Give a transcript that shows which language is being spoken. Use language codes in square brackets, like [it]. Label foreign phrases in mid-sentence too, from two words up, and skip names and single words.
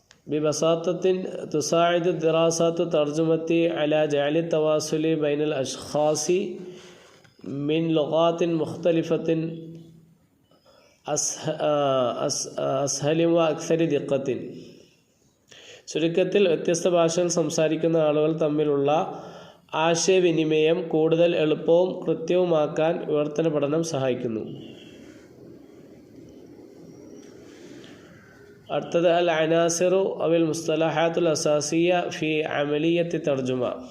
[ar] ببساطة تساعد الدراسات الترجمة على جعل التواصل بين الأشخاص من لغات مختلفة أسهل وأكثر دقة. [ml] ചുരുക്കത്തിൽ വ്യത്യസ്ത ഭാഷകൾ സംസാരിക്കുന്ന ആളുകൾ തമ്മിലുള്ള ആശയവിനിമയം കൂടുതൽ എളുപ്പവും കൃത്യവുമാക്കാൻ വിവർത്തന പഠനം സഹായിക്കുന്നു. [ar] അടുത്തത് العناصر أو المصطلحات الأساسية في عملية الترجمة.